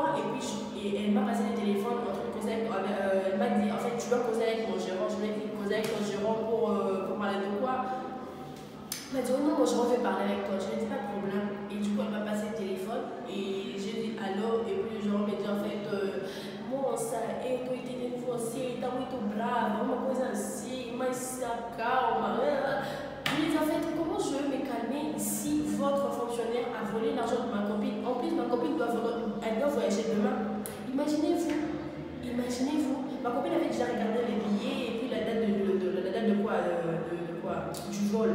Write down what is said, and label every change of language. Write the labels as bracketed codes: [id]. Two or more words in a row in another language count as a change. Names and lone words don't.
[fr] Et puis elle m'a passé le téléphone, elle m'a dit, en fait, tu dois causer avec mon gérant. Je lui ai dit, causer avec ton gérant pour parler de quoi? Elle m'a dit, oh non, mon gérant veut parler avec toi. Je lui ai dit, pas de problème. Et du coup, elle m'a passé le téléphone et j'ai dit, allô. Et puis le gérant m'a dit, en fait, bon, ça, et toi, tu es divorcé, tu es [pt] muito brava, uma coisa assim, mas se acalma. [fr] Je lui ai dit, en fait, comment je veux me calmer si votre fonctionnaire a volé l'argent de ma copine? En plus, ma copine doit voyager demain. Imaginez-vous. Ma copine avait déjà regardé les billets et puis la date du vol.